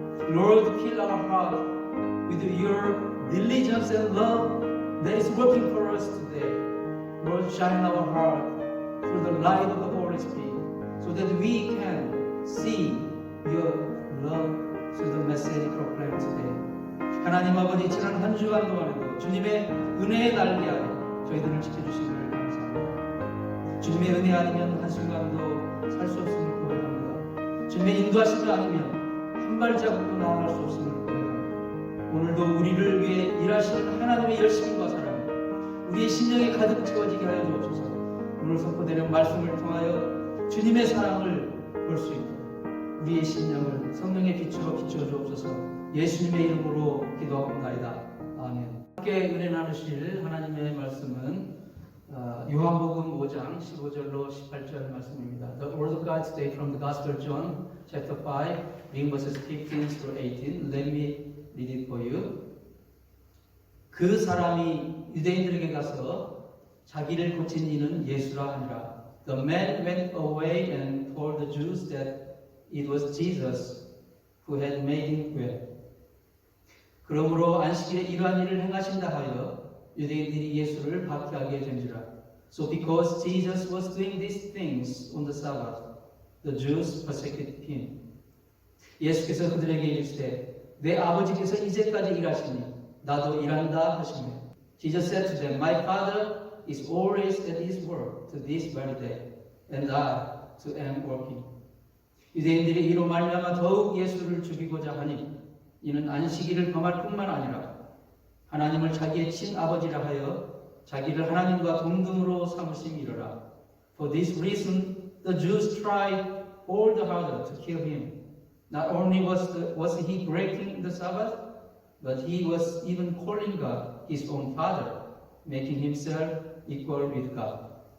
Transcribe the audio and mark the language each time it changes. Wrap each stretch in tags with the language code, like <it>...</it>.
<en>Lord, fill our heart with your diligence and love that is working for us today. Lord, shine our heart through the light of the Holy Spirit so that we can see your love through the message proclaimed today.</en> <ko>하나님 아버지, 지난 한 주간 동안에도 주님의 은혜의 날개 아래 저희들을 지켜주시기를 감사합니다. 주님의 은혜 아니면 한순간도 살 수 없음을 고백합니다. 주님의 인도하심이 아니면 한 발자국도 나아갈 수 없음을 고백합니다. 오늘도 우리를 위해 일하시는 하나님의 열심과 사랑, 우리의 심령에 가득 채워지게 하여 주옵소서. 오늘 선포되는 말씀을 통하여 주님의 사랑을 볼 수 있도록 우리의 심령을 성령의 빛으로 비추어 주옵소서. 예수님의 이름으로 기도하옵나이다. 아멘. 함께 은혜 나누실 하나님의 말씀은 요한복음 5장 15절로 18절 말씀입니다.</ko> <en>The word of God today from the Gospel of John, chapter 5, reading verses 15 through 18. Let me read it for you.</en> <ko>그 사람이 유대인들에게 가서 자기를 고친 이는 예수라 하니라.</ko> <en>The man went away and told the Jews that it was Jesus who had made him well.</en> <ko>그러므로 안식일에 이러한 일을 행하신다 하여 유대인들이 예수를 박해하게 된지라.</ko> <en>So because Jesus was doing these things on the Sabbath, the Jews persecuted him.</en> <ko>예수께서 그들에게 이르시되 내 아버지께서 이제까지 일하시니 나도 일한다 하시며.</ko> <en>Jesus said to them, My Father is always at his work to this very day, and I too am working.</en> <ko>유대인들이 이로 말미암아 더욱 예수를 죽이고자 하니 이는 안식일을 범할 뿐만 아니라 하나님을 자기의 친아버지라 하여 자기를 하나님과 동등으로 삼으심이로라.</ko> <en>For this reason the Jews tried all the harder to kill him. Not only was he breaking the Sabbath, but he was even calling God his own Father, making himself equal with God.</en>